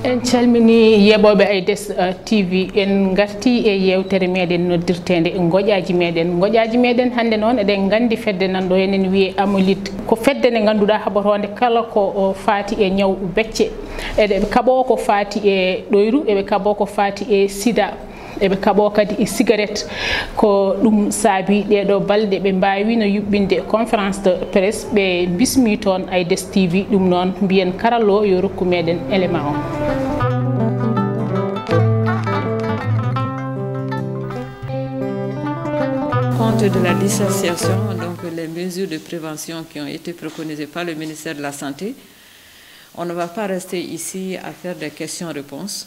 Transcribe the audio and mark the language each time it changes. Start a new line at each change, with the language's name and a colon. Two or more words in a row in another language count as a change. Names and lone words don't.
Fula: calmini yeɓoɓe Aydes TV en garti e yewtere meɗen noddirtede goƴaji meɗen hande noon eɗen gandi fedde nanɗo enen wiye amolit ko fedde nde ganduɗa haɓotode kala ko faati e ñaw becce eɗeɓe kaɓo ko faati e ɗoyru eɓe kaɓo ko faati e sida eɓe kaɓo kadi e cigarette ko ɗum saabi ɗeɗo balɗe ɓe mbawino yuɓɓinde
French: conférence de presse
Fula: ɓe bismi toon Aydes TV ɗum noon mbiyen karallo yo rokku meɗen élément o.
French: Compte de la distanciation, donc les mesures de prévention qui ont été préconisées par le ministère de la Santé, on ne va pas rester ici à faire des questions-réponses.